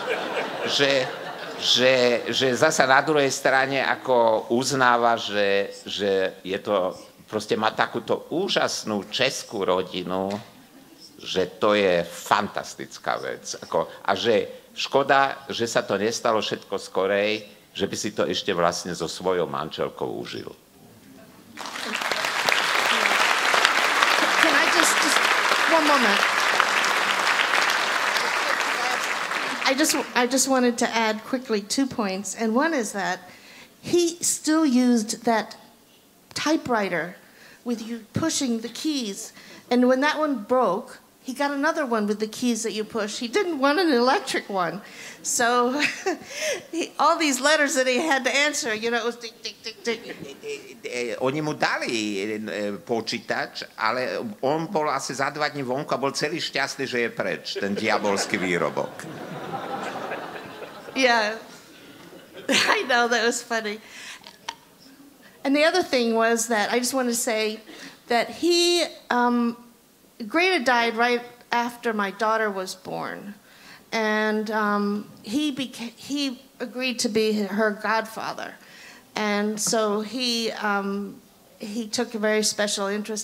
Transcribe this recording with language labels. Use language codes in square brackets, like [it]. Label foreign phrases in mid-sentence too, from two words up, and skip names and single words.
[sk] že zasa na druhej strane ako uznáva, že je to, proste má takúto úžasnú českú rodinu, že to je fantastická vec. A že škoda, že sa to nestalo všetko skorej, že by si to ešte vlastne so svojou manželkou užil. [en] Can I just one moment. I just wanted to add quickly 2 points, and one is that he still used that typewriter with you pushing the keys, and when that one broke, he got another one with the keys that you push. He didn't want an electric one. So all these letters that he had to answer, it was tick, tick, tick, tick. [sk] Oni mu dali počítač, ale on bol asi za 2 dní vonku a bol celý šťastný, že je preč, ten diabolský výrobok. [en] Yeah, I know, that was funny. And the other thing was that I just want to say that he... Greta died right after my daughter was born, and he agreed to be her godfather, and so he took a very special interest.